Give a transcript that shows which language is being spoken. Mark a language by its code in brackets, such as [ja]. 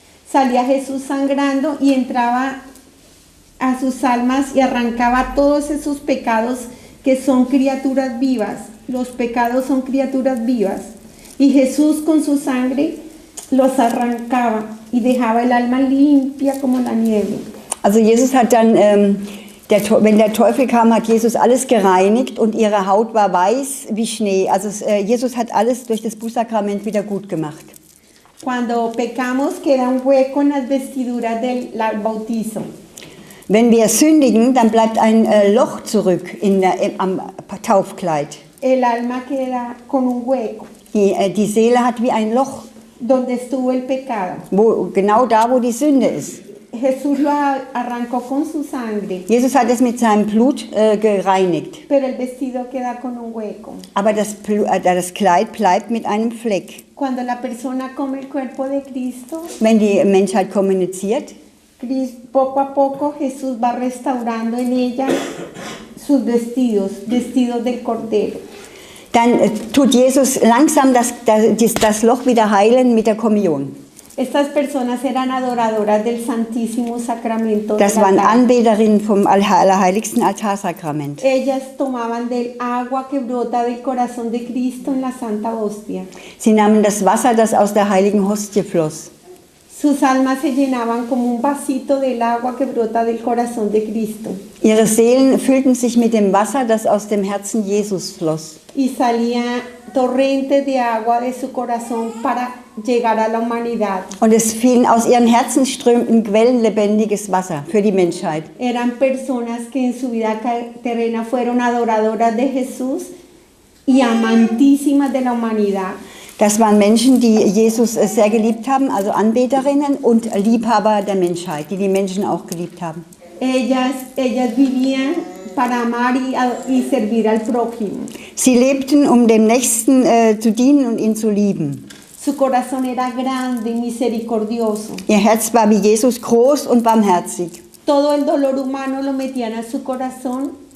[es] Salía Jesús sangrando y entraba a sus almas y arrancaba todos esos pecados que son criaturas vivas. Los pecados son criaturas vivas. Y Jesús con su sangre los arrancaba y dejaba el alma limpia como la nieve. [de] Also Jesus hat dann, wenn der Teufel kam, hat Jesus alles gereinigt und ihre Haut war weiß wie Schnee. Also Jesus hat alles durch das Bußsakrament wieder gut gemacht. [es] Cuando pecamos queda un hueco en las vestiduras del bautizo. [de] Wenn wir sündigen, dann bleibt ein Loch zurück am Taufkleid. [es] El alma queda con un hueco. [de] Die Seele hat wie ein Loch. [es] Donde estuvo el pecado. [de] Genau da, wo die Sünde ist. [es] Jesús lo arrancó con su sangre. [de] Jesus hat es mit seinem Blut gereinigt. [es] Pero el vestido queda con un hueco. [de] Aber das Kleid bleibt mit einem Fleck. [es] Cuando la persona come el cuerpo de Cristo, [de] wenn die Menschheit kommuniziert, [es] poco a poco Jesús va restaurando en ella sus vestidos del Cordero. [de] Dann tut Jesus langsam das Loch wieder heilen mit der Kommunion. [es] Estas personas eran adoradoras del Santísimo Sacramento. [de] Das waren Anbeterinnen vom Allerheiligsten Altarsakrament. [es] Ellas tomaban del agua que brota del corazón de Cristo en la Santa Hostia. [de] Sie nahmen das Wasser, das aus der heiligen Hostie floss. [es] Sus almas se llenaban como un vasito del agua que brota del corazón de Cristo. [de] Ihre Seelen füllten sich mit dem Wasser, das aus dem Herzen Jesus floss. [es] Y salía torrentes de agua de su corazón para llegar a la humanidad. [de] Und es fielen aus ihren Herzen strömten Quellen lebendiges Wasser für die Menschheit. [es] Eran personas que en su vida terrena fueron adoradoras de Jesús y amantísimas de la humanidad. [de] Das waren Menschen, die Jesus sehr geliebt haben, also Anbeterinnen und Liebhaber der Menschheit, die Menschen auch geliebt haben. [es] Ellas vivían para amar y servir al prójimo. [de] Sie lebten, um dem Nächsten zu dienen und ihn zu lieben. [es] Su corazón era grande y misericordioso. [de] Ihr Herz war wie Jesus groß und barmherzig. [es] Todo el dolor humano lo metían a su corazón